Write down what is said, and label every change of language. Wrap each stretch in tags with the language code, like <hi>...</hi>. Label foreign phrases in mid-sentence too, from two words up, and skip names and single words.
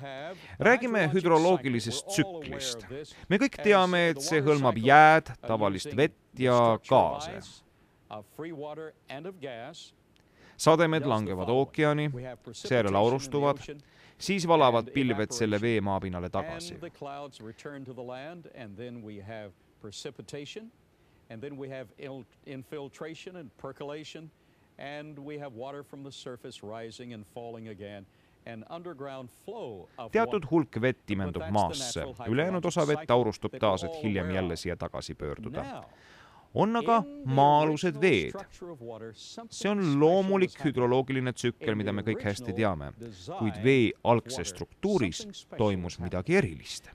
<et>Räägime hüdroloogilisest tsüklist. Me kõik teame, et see hõlmab jääd, tavalist vett ja gaase. Sademed langevad ookeani, seejärel aurustuvad, siis valavad pilved selle vee maapinnale tagasi.</et> <en>And then we have infiltration and percolation, and we have water from the surface rising and falling again.</en> <et>Teatud hulk vett imendub maasse, ülejäänud osa vett aurustub taas, et hiljem jälle siia tagasi pöörduda. On aga maa-alused veed. See on loomulik hüdroloogiline tsükkel, mida me kõik hästi teame, kuid vee algses struktuuris toimus midagi erilist.</et>